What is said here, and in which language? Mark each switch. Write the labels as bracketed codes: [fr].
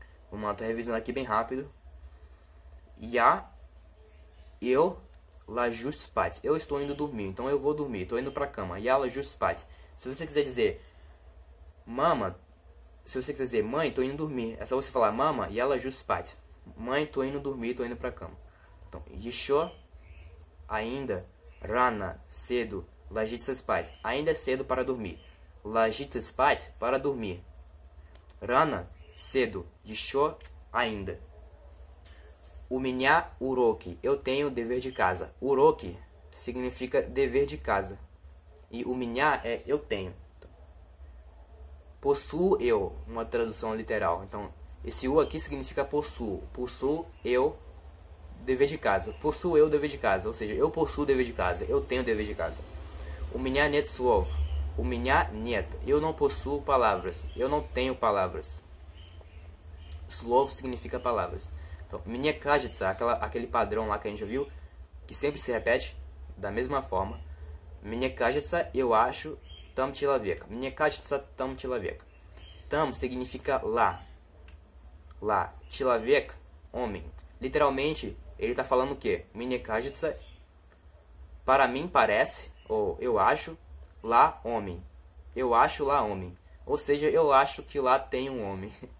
[pt] Vamos lá, tô revisando aqui bem rápido. [ru] Eu ложусь спать. [pt] Eu estou indo dormir. Então eu vou dormir. Estou indo para a cama. [ru] Я ложусь спать. [pt] Se você quiser dizer mama, se você quiser dizer mãe, estou indo dormir. É só você falar mama, [ru] я ложусь спать. [pt] Mãe, estou indo dormir, estou indo para a cama. Então, еще, ainda, рано, cedo, [ru] ложиться спать. [pt] Ainda é cedo para dormir. [ru] Ложиться спать, [pt] para dormir. Рано, cedo. Еще, ainda. [ru] У меня уроки. [pt] Eu tenho dever de casa. Уроки significa dever de casa. E [ru] у меня [pt] é eu tenho. Possuo eu, uma tradução literal. Então, esse u aqui significa possuo. Possuo eu, dever de casa. Possuo eu, dever de casa. Ou seja, eu possuo dever de casa. Eu tenho dever de casa. [ru] У меня нет слов. У меня нет. [pt] Eu não possuo palavras. Eu não tenho palavras. Slov significa palavras. Então, [ru] мне кажется, [pt] aquele padrão lá que a gente viu, que sempre se repete da mesma forma. [ru] Мне кажется, [pt] eu acho, [ru] там человек. Мне кажется, там человек. [pt] Там significa lá. Lá. Человек, homem. Literalmente, ele está falando o quê? [ru] Мне кажется, [pt] para mim parece, ou eu acho, lá homem. Eu acho lá homem. Ou seja, eu acho que lá tem um homem.